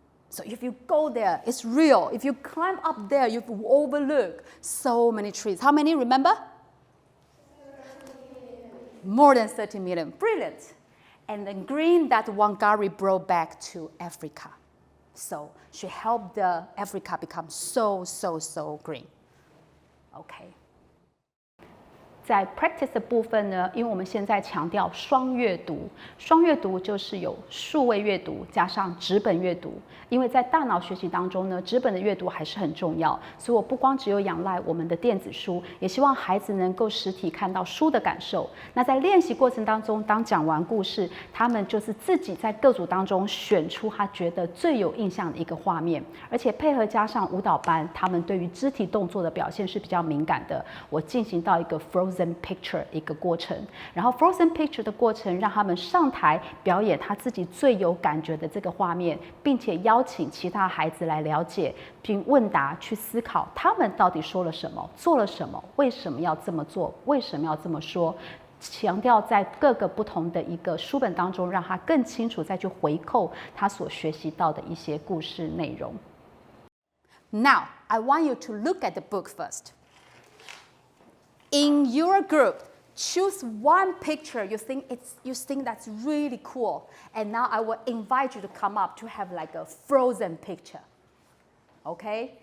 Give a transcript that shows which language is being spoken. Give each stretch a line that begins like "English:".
English: So if you go there, it's real. If you climb up there, you overlook so many trees. How many, remember? More than 30 million. Brilliant. And the green that Wangari brought back to Africa. So she helped Africa become so green. Okay.
Chinese: 在 practice 的部分呢，因为我们现在强调双阅读，双阅读就是有数位阅读加上纸本阅读。因为在大脑学习当中呢，纸本的阅读还是很重要，所以我不光只有仰赖我们的电子书，也希望孩子能够实体看到书的感受。那在练习过程当中，当讲完故事，他们就是自己在各组当中选出他觉得最有印象的一个画面，而且配合加上舞蹈班，他们对于肢体动作的表现是比较敏感的。我进行到一个 Frozen Picture 一个过程，然后 Frozen Picture 的过程让他们上台表演他自己最有感觉的这个画面，并且邀请其他孩子来了解，并问答去思考他们到底说了什么，做了什么，为什么要这么做，为什么要这么说。强调在各个不同的一个书本当中，让他更清楚再去回扣他所学习到的一些故事内容。
English: Now, I want you to look at the book first. In your group, choose one picture you think that's really cool. And now I will invite you to come up to have like a frozen picture. Okay?